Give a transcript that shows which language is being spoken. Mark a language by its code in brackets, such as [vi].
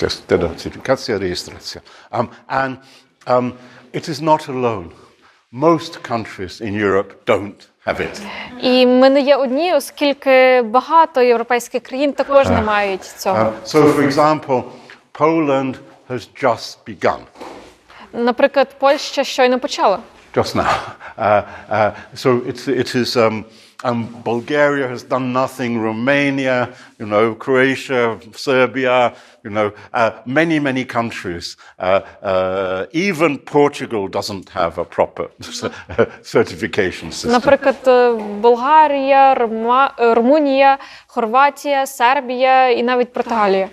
[pl] Yes, certificacja, rejestracja. [en] And it is not alone. Most countries in Europe don't have it. [uk] І ми не є одні, оскільки багато європейських країн також не мають цього. [en] So, for example, Poland has just begun. [uk] Наприклад, Польща щойно почала. [en] Just now. So it is. Bulgaria has done nothing. Romania, Croatia, Serbia, many countries. Even Portugal doesn't have a proper certification system. [uk] Наприклад, Болгарія, Румунія, Хорватія, Сербія і навіть Португалія.